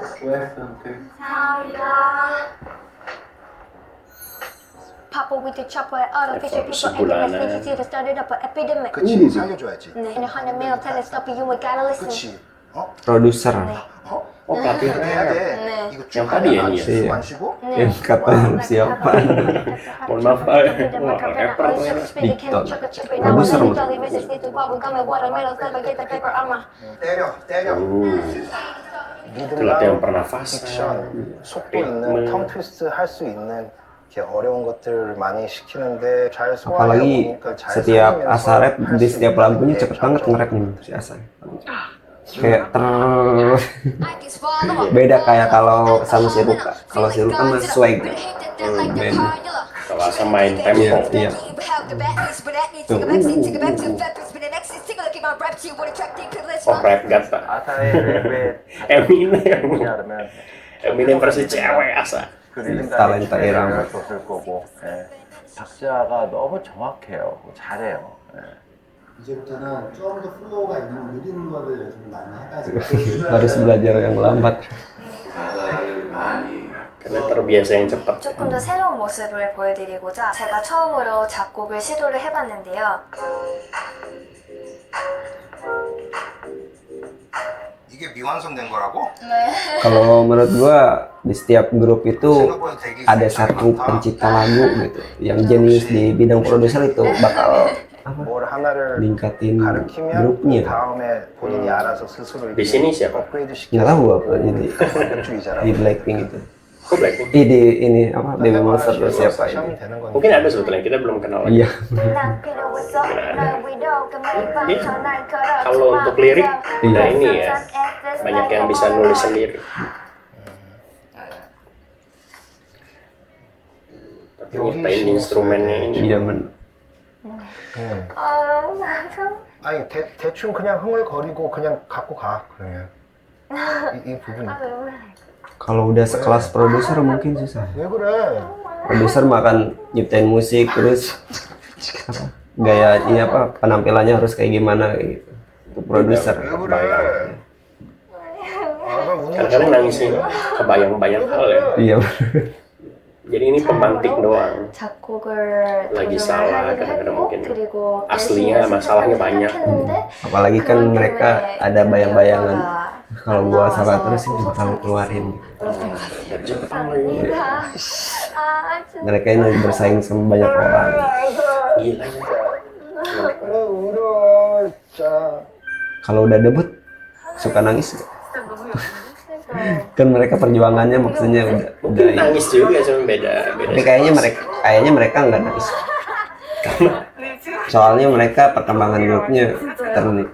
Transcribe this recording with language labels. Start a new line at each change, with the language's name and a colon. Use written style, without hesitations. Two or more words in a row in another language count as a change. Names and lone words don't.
Korean: 수고했어.
English: Papa with the chopper, artificial people,
Indonesian: Sebulanan.
English: and the started up an epidemic.
Korean: 그치, 살려줘야지.
English: In a 100 mil telescope, you ain't gotta listen.
Korean: 그치.
Indonesian: Produser Oh pelatih
Korean: 해야 rap. 돼. 이거
Indonesian: Yang tadi ya nih. Iya.
Korean: 안 쉬고?
Indonesian: yang kata siapa? Mohon maaf Pak. Wah, rapper ternyata. Dikton. Produser
Korean: 때려.
Indonesian: Itu latihan pernafasan.
Korean: 딕션, 속도 있는
English: tongue twist
Korean: 할 수 있는 이렇게 어려운 것들을 많이 시키는데 잘 소화해
Indonesian: Apalagi
Korean: 보니까 잘
Indonesian: setiap
Korean: 살리면서
Indonesian: Asa rap
Korean: 할수
Indonesian: di setiap
Korean: 있는
Indonesian: lagunya
Korean: 게
Indonesian: cepet banget
Korean: 장점이
Indonesian: nge-rap nih si Asa. Kayak beda kayak kalau sama si Ruka. Kalau si Ruka mah swag. Beda. Kalau Asa main tempo. Iya. Oh rap gata.
Korean: 아사의 랩에
Indonesian: Eminem.
Korean: 하려면
Indonesian: Eminem versi cewek Asa.
Korean: 그 리듬
Indonesian: Talenta
Korean: 감에
Indonesian: irama.
Korean: 줬을 거고. 예. 박자가 너무 정확해요. 잘해요. 예. 이제부터는 좀 더 플로우가 있는 느린 거를 좀 많이 해가지고
Indonesian: Harus belajar yang lambat. Karena terbiasa yang cepat.
Korean: 조금 더 새로운 모습을 보여드리고자 제가 처음으로 작곡을 시도를 해봤는데요. 이게 미완성된 거라고?
Indonesian: Kalau menurut gua di setiap grup itu ada satu pencipta lagu gitu yang jenius di bidang produser itu bakal apa
Korean: 뭘 하나를
Indonesian: ningkatin
Korean: 가르치면
Indonesian: grupnya.
Korean: 다음에 본인이 알아서 스스로
Indonesian: Di sini siapa?
Korean: 업그레이드
Indonesian: Nggak tahu apa jadi
Korean: 시키는
Indonesian: di Blackpink itu. Kok Blackpink? Di ini apa Baby Monster tuh siapa ini?
Korean: 되는 거니까.
Indonesian: Mungkin ada sebetulnya kita belum kenal lagi. Iya. Kalau untuk lirik, Iya. nah ini ya banyak yang bisa nulis sendiri. Tapi nyiptain instrumennya ini. Iya
Korean: 아니 대충 그냥 흥얼거리고 그냥 갖고 가 그러면 이 부분
Indonesian: Kalau udah sekelas produser mungkin susah.
Korean: 왜 그래?
Indonesian: Produser makan nyiptain musik terus apa, gaya ini apa penampilannya harus kayak gimana kayak gitu. Untuk produser.
Korean: 왜 그래? 아, 그럼 우는 거
Indonesian: Kadang-kadang nangisnya kebayang-bayang hal ya. Iya. Jadi ini pemantik doang.
Korean: 작곡을
Indonesian: Lagi
Korean: 도전을
Indonesian: salah,
Korean: 하기도
Indonesian: kadang-kadang
Korean: 했고,
Indonesian: mungkin
Korean: 그리고
Indonesian: aslinya
Korean: 열심히
Indonesian: masalahnya
Korean: 연습을
Indonesian: banyak.
Korean: 생각했는데
Indonesian: Apalagi kan
Korean: 그런
Indonesian: mereka
Korean: 경우에
Indonesian: ada bayang-bayangan
Korean: 결과가
Indonesian: kalau
Korean: 안
Indonesian: gua
Korean: 나와서
Indonesian: salah terus ini bakal keluarin. Dari Jepang lagi. Mereka ini lagi bersaing sama banyak orang. Gila ya.
Korean: 울어 진짜
Indonesian: Kalau udah debut suka nangis nggak? Kan mereka perjuangannya maksudnya udah Mungkin nangis juga cuma beda. tapi kayaknya mereka nggak nangis. Soalnya mereka perkembangan grupnya terus